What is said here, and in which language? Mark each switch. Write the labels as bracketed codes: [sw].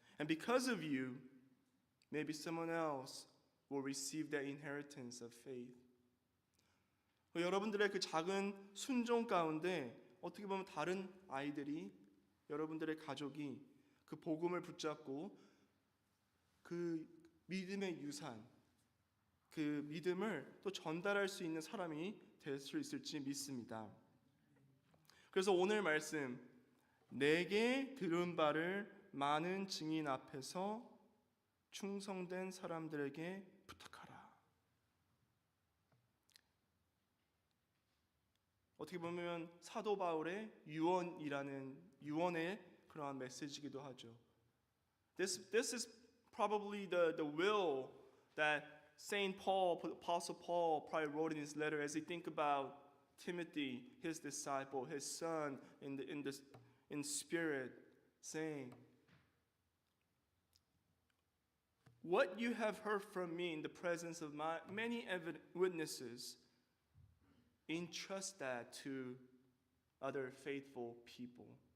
[en] And because of you, maybe someone else will receive that inheritance of faith. [ko] 여러분들의 그 작은 순종 가운데 어떻게 보면 다른 아이들이, 여러분들의 가족이 그 복음을 붙잡고 그 믿음의 유산, 그 믿음을 또 전달할 수 있는 사람이 될 수 있을지 믿습니다. 그래서 오늘 말씀, 내게 들은 바를 많은 증인 앞에서 충성된 사람들에게 부탁하라. 어떻게 보면 사도 바울의 유언의 그러한 메시지이기도 하죠. [en] This is probably the will that Saint Paul, Apostle Paul, probably wrote in his letter as he think about Timothy, his disciple, his son, in spirit, saying, "What you have heard from me in the presence of my many witnesses, entrust that to other faithful people."